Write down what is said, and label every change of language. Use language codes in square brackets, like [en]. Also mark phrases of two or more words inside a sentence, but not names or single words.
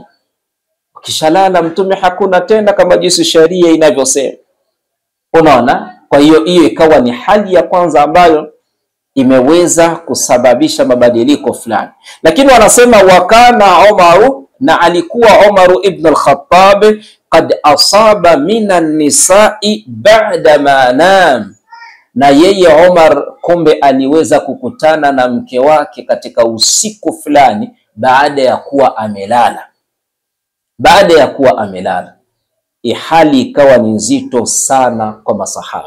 [sw] Ukishalala mtume hakuna tena kama jinsi sharia inavyosema. Unaona? Kwa hiyo ikawa ni hali ya kwanza ambayo imeweza kusababisha mabadiliko fulani. Lakini wanasema wakana Umaru, na alikuwa Umaru ibn al-Khattab, [ar] قد أصاب من النساء بعد ما نام, [sw] na yeye Umar kumbe aliweza kukutana na mke wake katika usiku fulani baada ya kuwa amelala. Baada ya kuwa amelala, hali ikawa ni nzito sana kwa masahaba.